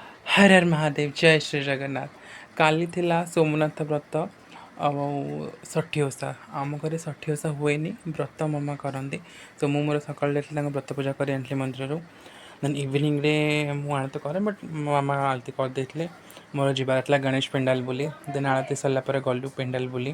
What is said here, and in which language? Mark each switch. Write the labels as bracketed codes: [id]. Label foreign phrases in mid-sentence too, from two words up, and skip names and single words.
[hi] हर हर महादेव जय श्री जगन्नाथ। [or] କାଲି ଥିଲା ସୋମନାଥ ବ୍ରତ ଆଉ ଷଠି ଓଷା। ଆମ ଘରେ ଷଠି ଓଷା ହୁଏନି, ବ୍ରତ ମାମା କରନ୍ତି। ତ ମୁଁ ମୋର ସକାଳେ ଯାଇଥିଲି ତାଙ୍କ ବ୍ରତ ପୂଜା କରି ଆଣିଥିଲି ମନ୍ଦିରରୁ। [en] then evening [or] ମୁଁ ଆଳତି କରେ, ବଟ୍ ମୋ ମାମା ଆଳତି କରିଦେଇଥିଲେ। ମୋର ଯିବାର ଥିଲା ଗଣେଶ ପେଣ୍ଡାଲ ବୋଲି। ଦେନ୍ ଆଳତି ସରିଲା ପରେ ଗଲୁ ପେଣ୍ଡାଲ ବୋଲି।